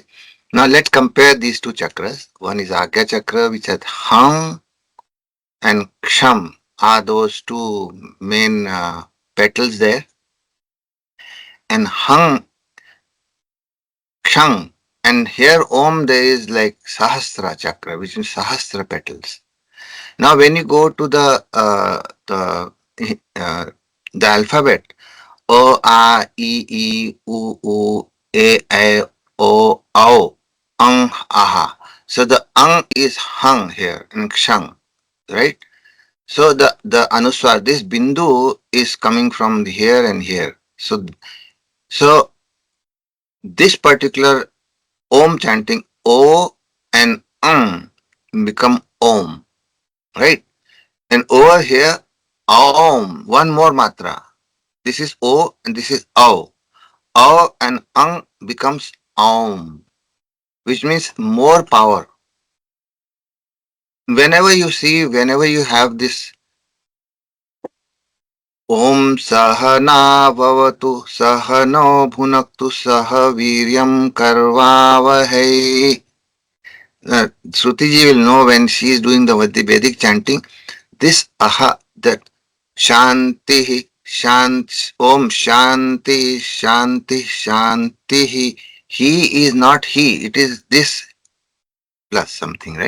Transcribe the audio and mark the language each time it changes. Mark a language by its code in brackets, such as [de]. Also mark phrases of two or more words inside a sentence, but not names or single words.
[en] Now let's compare these two chakras. One is Agya chakra, which has Hum and Ksham are those two main petals there, and Hung, Kshang, and here Om there is like Sahasra chakra, which is Sahasra petals. Now when you go to uh, the alphabet, O A E E U U A I O Au Ang Aha. So the Ang is Hung here in Kshang, right? So the Anuswar, this Bindu is coming from here and here. So this particular Om chanting, O and become Om, right? And over here, Om, one more matra. This is O and this is Au. Au and becomes Om, which means more power. Whenever you have this [sa] ॐ सह नाववतु सह नौ भुनक्तु सह वीर्यं करवावहै. [en] Shruti ji will know when she is doing the Vedic chanting. This aha, that [sa] शान्तिः ॐ शान्तिः शान्तिः शान्तिः. [en] He is not he, it is this plus something, right?